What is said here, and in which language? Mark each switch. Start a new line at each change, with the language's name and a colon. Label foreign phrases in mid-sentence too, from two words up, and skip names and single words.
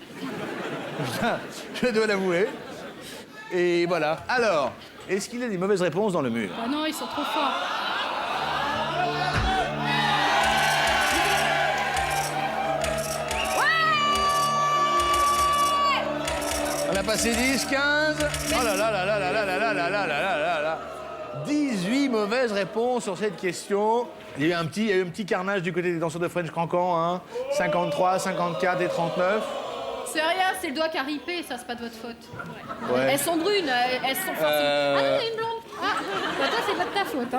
French: Je dois l'avouer. Et voilà. Alors, est-ce qu'il y a des mauvaises réponses dans le mur? Ah non, ils sont trop forts. On a passé 10, 15. Oh là là là là là là là là là là là là là. 18 mauvaises réponses sur cette question. Il y a eu un petit carnage du côté des danseurs de French Cancan, hein. 53, 54 et 39. C'est rien, c'est le doigt qui a ripé, ça c'est pas de votre faute. Ouais. Elles sont brunes, elles sont fortes. Ah non, il y a une blonde. Ah, bah, toi c'est pas de ta faute.